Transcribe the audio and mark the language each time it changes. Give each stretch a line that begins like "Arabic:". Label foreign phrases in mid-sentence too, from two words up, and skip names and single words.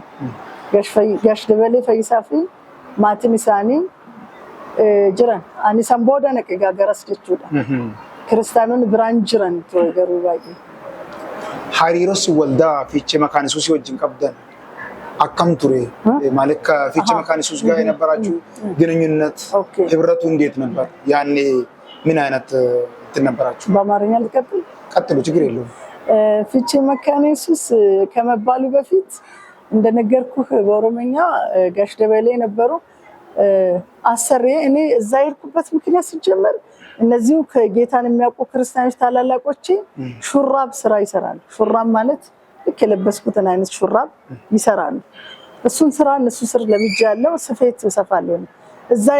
Oromo: Gash Dabalee Fayyisaa fi maatiin isaanii jiran. Ani san booda naqe gaagaras jechuudha. Kiristaanonni biraan jiran ture garuu baay'ee. Hariiroon waldaa Fiichee Makaan Yesuus wajjin qabdan akkam ture?
Amharic: ማለት ከፊቼ መካነ ኢየሱስ ጋር የነበራችሁ ግንኙነት ህብረቱ እንዴት ነበር? ያኔ ምን አይነት ነበራችሁ? በአማርኛ ልቀጥል? ቀጥሉ፣ ችግር የለውም። ፊቼ መካነ ኢየሱስ ከመባሉ በፊት እንደነገርኩህ በኦሮምኛ ጋሽ ደበሌ ነበሩ አሰሬ። እኔ እዛ የሄድኩበት ምክንያት ሲጀመር እነዚሁ ከጌታን የሚያውቁ ክርስቲያኖች ታላላቆቼ ሹራብ ስራ ይሰራሉ። ሹራብ ማለት ልክ የለበስኩትን አይነት ሹራብ ይሰራሉ። እሱን ስራ እነሱ ስር ለምጃለሁ። ስፌት እሰፋለሁ። እዛ ያ